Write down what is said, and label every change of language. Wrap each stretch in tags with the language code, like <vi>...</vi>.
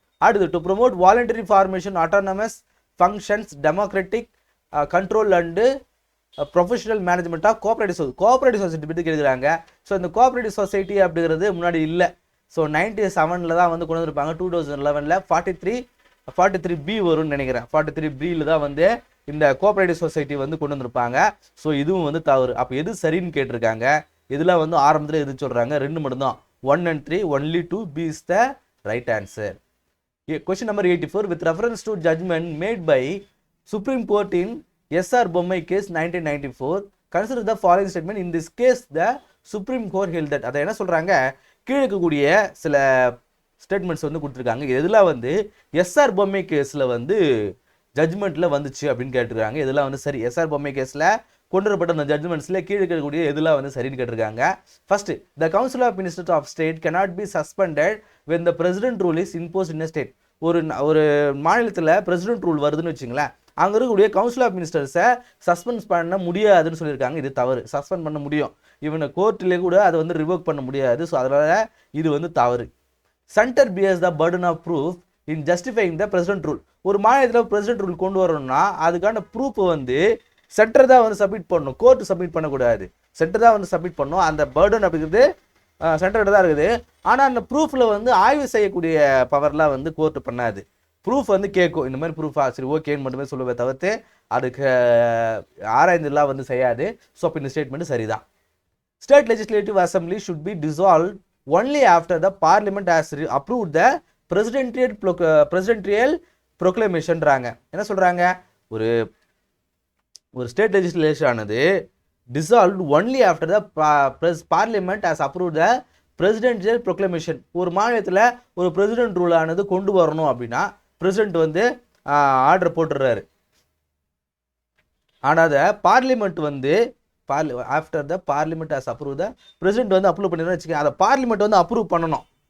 <en>அடுத்து to promote voluntary formation autonomous functions democratic control and professional management of cooperative society</en> <ta>பற்றி கேட்குறாங்க. So இந்த cooperative society அப்படிங்கிறது முன்னாடி இல்லை. ஸோ 97 தான் வந்து கொண்டு வந்திருப்பாங்க. 2011 43B வரும்னு நினைக்கிறேன். 43Bயில் தான் வந்து இந்த கோஆப்ரேட்டிவ் சொசைட்டி வந்து கொண்டு வந்திருப்பாங்க. ஸோ இதுவும் வந்து தவறு. அப்போ எது சரின்னு கேட்டிருக்காங்க. இதெல்லாம் வந்து ஆரம்பத்தில் எது சொல்கிறாங்க, 2 மட்டும்தான்,</ta> <en>1 and 3, only 2B is the right answer. Question number 84. With reference to judgment made by Supreme Court in SR Bommai case 1994, consider the following statement. In this case, the Supreme Court held that.</en> <ta>அதை என்ன சொல்கிறாங்க, கீழே இருக்கக்கூடிய சில statements வந்து கொடுத்துருக்காங்க. இதெல்லாம் வந்து எஸ்ஆர் பொம்மை கேஸில் வந்து ஜட்ஜ்மெண்ட்டில் வந்துச்சு அப்படின்னு கேட்டுருக்காங்க. இதெல்லாம் வந்து சரி. எஸ்ஆர் பொம்மை கேஸில் கொண்டு வரப்பட்ட அந்த ஜட்மெண்ட்ஸில் கீழே இருக்கக்கூடிய எதுலாம் வந்து சரின்னு கேட்டிருக்காங்க.</ta> <en>First, the council of ministers of state cannot be suspended when the president rule is imposed in a state.</en> <ta>ஒரு மாநிலத்தில் பிரசிடென்ட் ரூல் வருதுன்னு வச்சுங்களேன், அங்கே இருக்கக்கூடிய கவுன்சில் ஆஃப் மினிஸ்டர்ஸை சஸ்பெண்ட் பண்ண முடியாதுன்னு சொல்லியிருக்காங்க. இது தவறு. சஸ்பெண்ட் பண்ண முடியும், இவனை கோர்ட்டிலே கூட அதை வந்து ரிவோக் பண்ண முடியாது. ஸோ அதனால் இது வந்து தவறு.</ta> <en>Centre bears the burden of proof in justifying the president rule.</en> <ta>ஒரு மாநிலத்தில் பிரசிடென்ட் ரூல் கொண்டு வரணும்னா அதுக்கான ப்ரூஃப் வந்து சென்டர் தான் வந்து சப்மிட் பண்ணணும், கோர்ட் சப்மிட் பண்ணக்கூடாது. சென்டர் தான் வந்து சப்மிட் பண்ணணும். அந்த பர்டன் அப்படிங்கிறது சென்டர்கிட்ட தான் இருக்குது. ஆனால் அந்த ப்ரூஃபில் வந்து ஆய்வு செய்யக்கூடிய பவர்லாம் வந்து கோர்ட்டு பண்ணாது. ப்ரூஃப் வந்து கேட்கும், இந்த மாதிரி ப்ரூஃபா சரி ஓகேன்னு மட்டுமே சொல்லுவே தவிர்த்து அதுக்கு ஆராய்ந்துலாம் வந்து செய்யாது. ஸோ அப்போ இந்த ஸ்டேட்மெண்ட் சரிதான்.</ta> <en>State legislative assembly should be dissolve only after the parliament has approve the presidential ப்ரொக்ளமேஷன்றாங்க.</en> <ta>என்ன சொல்கிறாங்க, ஒரு ஸ்டேட் லெஜிஸ்லேஷன் ஆனது</ta> <en>dissolved only after the parliament has approved the presidential proclamation.</en> <ta>ஒரு மாநிலத்தில் ஒரு பிரசிடென்ட் ரூல் ஆனது கொண்டு வரணும் அப்படின்னா பிரசிடென்ட் வந்து ஆர்டர் போட்டுடுறாரு. ஆனால் அதை பார்லிமெண்ட் வந்து</ta> <en>after the parliament has approve the president</en> <ta>வந்து அப்ரூவ் பண்ணிடுறோம்னு வச்சுக்கோங்க, அதை பார்லிமெண்ட் வந்து அப்ரூவ் பண்ணணும்.</ta>